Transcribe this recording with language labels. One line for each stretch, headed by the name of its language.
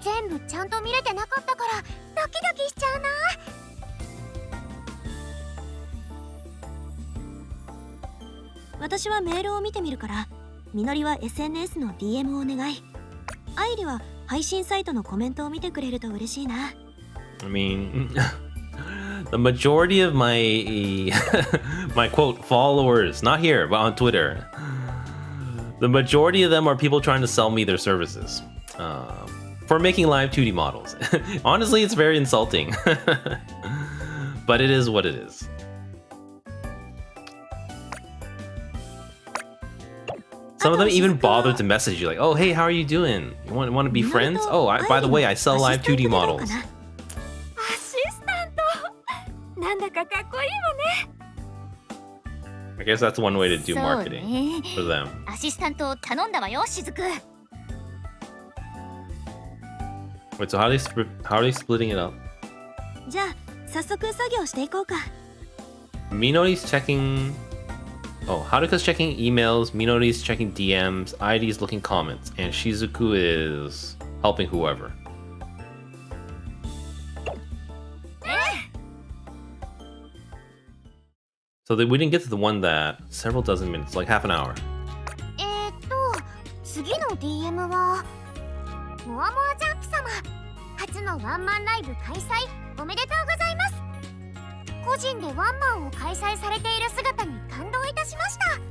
Japanese: 全部ちゃんと見れてなかったからドキドキしちゃうな。私はメールを見てみるから、みのりは SNS の DM をお願い。愛理は配信サイトのコメントを見てくれると嬉しいな。
English: I mean, the majority of my my quote followers, not here, but on Twitter, the majority of them are people trying to sell me their services for making live 2D models. Honestly, it's very insulting, but it is what it is. Some of them even bother to message you like, "Oh, hey, how are you doing? You want to be friends? Oh, by the way, I sell live 2D models."
Japanese: アシスタント、なんだかかっこいいわね。
English: I guess that's one way to do
Japanese: そう
English: marketing
Japanese: ね。
English: for them.
Japanese: アシスタントを頼んだわよ、しずく。
English: Wait, so how are they splitting it up?
Japanese: じゃあ早速作業していこうか。
English: Minori's checking. Oh, Haruka's checking emails. Minori's checking DMs. ID's looking comments, and Shizuku is helping whoever. So we didn't get to the one that several dozen minutes, like half an hour.
Japanese: 次の DM はモアモアジャンプ様、初のワンマンライブ開催おめでとうございます。個人でワンマンを開催されている姿に感動いたしました。